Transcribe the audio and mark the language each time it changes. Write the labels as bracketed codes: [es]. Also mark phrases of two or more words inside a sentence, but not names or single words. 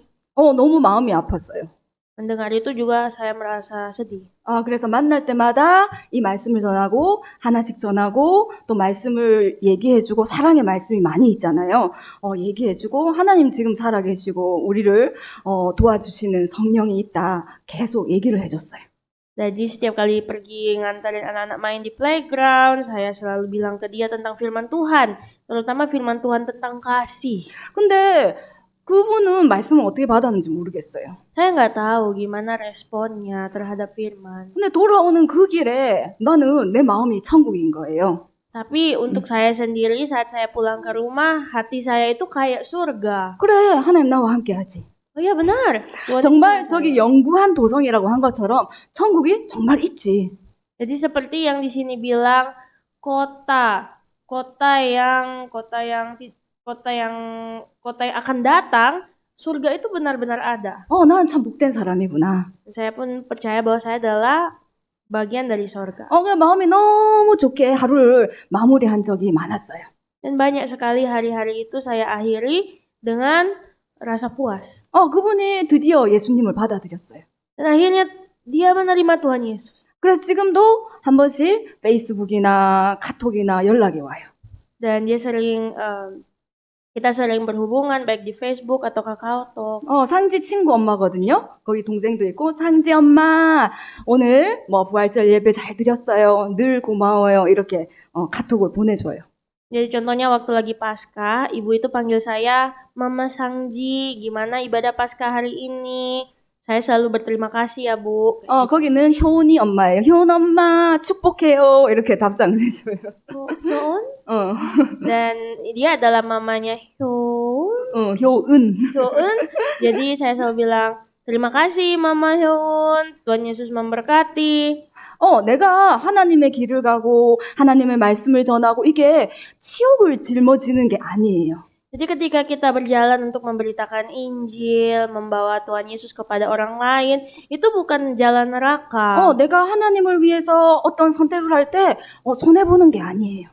[ko] 너무 마음이 아팠어요. [id] Mendengar itu juga saya merasa sedih. [ko] 그래서 만날 때마다 이 말씀을 전하고 하나씩 전하고 또 말씀을 얘기해주고 사랑의 말씀이 많이 있잖아요. 얘기해주고 하나님 지금 살아계시고 우리를 도와주시는 성령이 있다. 계속 얘기를 해줬어요. [id] Jadi setiap kali pergi nganterin anak-anak main di playground, saya selalu bilang ke dia tentang firman Tuhan, terutama firman Tuhan tentang kasih. [ko] 근데 그분은 말씀을 어떻게 받았는지 모르겠어요. [id] Saya nggak tahu gimana responnya terhadap firman. [ko] 근데 돌아오는 그 길에 나는 내 마음이 천국인 거예요. [id] Tapi untuk saya sendiri saat saya pulang ke rumah, hati saya itu kayak surga. [ko] 그래, 하나님 나와 함께하지. [id] Oh iya benar. Tuhan [ko] 정말 Yesus 저기 [id] saya. [ko] 영구한 도성이라고 한 것처럼 천국이 정말 있지. [id] Jadi seperti yang di sini bilang kota yang akan datang, surga itu benar-benar ada. [ko] 나는 참 복된 사람이구나. [id] Saya pun percaya bahwa saya adalah bagian dari surga. [ko] 그냥 마음이 너무 좋게 하루를 마무리한 적이 많았어요. [id] Dan banyak sekali hari-hari itu saya akhiri dengan rasa puas. [ko] 그분이 드디어 예수님을 받아들였어요. [id] Dan akhirnya dia menerima Tuhan Yesus. [ko] 그래서 지금도 한 번씩 페이스북이나 카톡이나 연락이 와요. [id] Dan dia kita sering berhubungan baik di Facebook atau KakaoTalk. [ko] 상지 친구 엄마거든요. 거기 동생도 있고 상지 엄마 오늘 부활절 예배 잘 드렸어요. 늘 고마워요. 이렇게 카톡을 보내줘요. [id] Jadi contohnya waktu lagi Paskah, ibu itu panggil saya, Mama Sangji, gimana ibadah Paskah hari ini? Saya selalu berterima kasih ya Bu. [ko] 거기는 효은이 엄마예요. 효은 엄마 축복해요. 이렇게 답장을 해줘요. [id] Hyun? Dan dia adalah mamanya 효은. Hyun. Jadi saya selalu bilang, terima kasih Mama Hyun, Tuhan Yesus memberkati. [ko] 내가 하나님의 길을 가고 하나님의 말씀을 전하고 이게 치욕을 짊어지는 게 아니에요. [id] Jadi ketika kita berjalan untuk memberitakan Injil, membawa Tuhan Yesus kepada orang lain, itu bukan jalan neraka. [ko] 내가 하나님을 위해서 어떤 선택을 할 때 손해보는 게 아니에요.